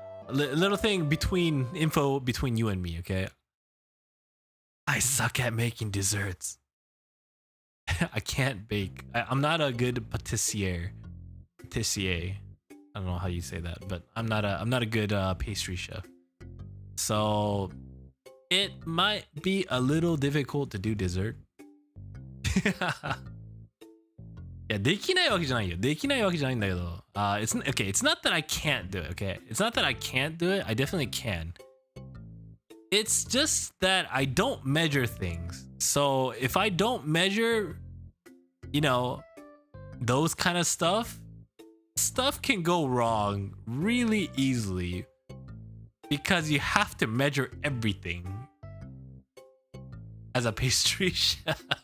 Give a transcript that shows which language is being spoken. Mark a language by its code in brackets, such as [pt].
[en] Little thing between you and me. Okay. I suck at making desserts. I can't bake. I'm not a good patissier. I don't know how you say that, but I'm not a good pastry chef. So it might be a little difficult to do dessert. [ja] いや、できないわけじゃないよ。できないわけじゃないんだけど。 [en] It's okay. It's not that I can't do it. Okay, it's not that I can't do it. I definitely can. It's just that I don't measure things. So if I don't measure, you know, those kind of stuff can go wrong really easily because you have to measure everything as a pastry chef.